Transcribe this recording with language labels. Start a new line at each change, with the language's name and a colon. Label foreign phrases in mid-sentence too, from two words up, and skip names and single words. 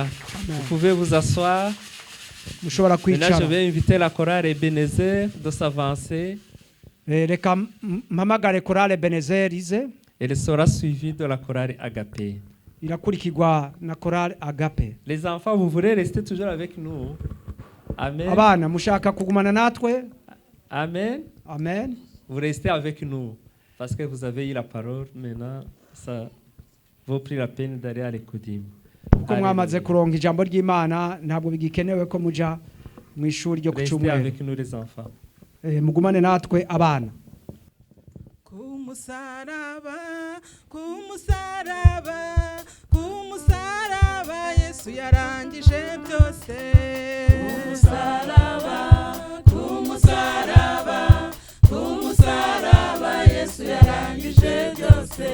French: Vous pouvez vous asseoir. Maintenant, je vais inviter la chorale Ebenezer de s'avancer. Elle sera suivie de la chorale Agapé.
Kinyarwanda: irakurikirwa na chorale Agape.
French: Les enfants, vous voulez rester toujours avec nous. Amen.
Kinyarwanda: Abana mushaka kugumana natwe. Amen. Amen.
French: Vous restez avec nous parce que vous avez eu la parole. Maintenant, ça vaut plus la peine d'aller à l'écoudim.
Kinyarwanda: Kuko mwamaze kuronka ijambo ry'Imana ntabwo bigikenewe ko muja mu ishuri ryo ku cyumweru.
French: Restez avec nous les enfants.
Kinyarwanda: Mugumane natwe abana. musaraba, ku musaraba, ku musaraba, Yesu yarangije byose. Ku musaraba, ku musaraba, ku musaraba, Yesu yarangije byose.